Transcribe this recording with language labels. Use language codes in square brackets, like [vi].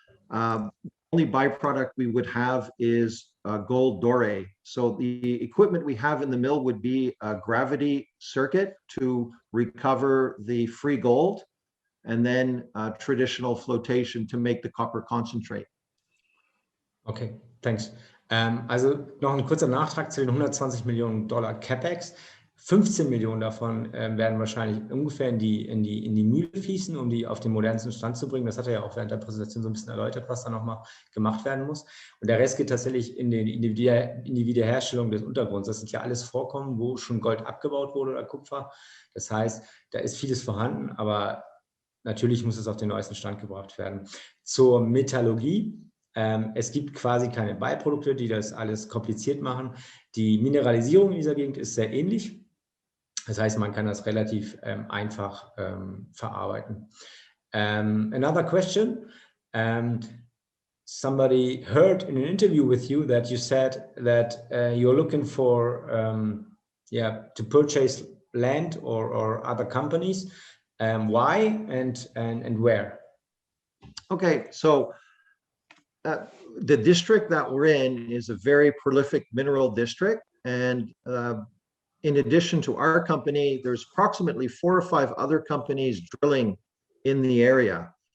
[en] Only byproduct we would have is gold doré. So the equipment we have in the mill would be a gravity circuit to recover the free gold, and then traditional flotation to make the copper concentrate. Okay, thanks. [de] Also noch ein kurzer Nachtrag zu den 120 Millionen Dollar CapEx. 15 Millionen davon werden wahrscheinlich ungefähr in die Mühle fließen, um die auf den modernsten Stand zu bringen. Das hat er ja auch während der Präsentation so ein bisschen erläutert, was da nochmal gemacht werden muss. Und der Rest geht tatsächlich in die Wiederherstellung des Untergrunds. Das sind ja alles Vorkommen, wo schon Gold abgebaut wurde oder Kupfer. Das heißt, da ist vieles vorhanden, aber natürlich muss es auf den neuesten Stand gebracht werden. Zur Metallurgie. Es gibt quasi keine Beiprodukte, die das alles kompliziert machen. Die Mineralisierung in dieser Gegend ist sehr ähnlich. Das heißt, man kann das relativ einfach verarbeiten. [en] Another question. Somebody heard in an interview with you that you said that you're looking for to purchase land or other companies. Why and where? Okay, so the district that we're in is a very prolific mineral district, and in addition to our company, there's approximately 4 or 5 other companies drilling in the area.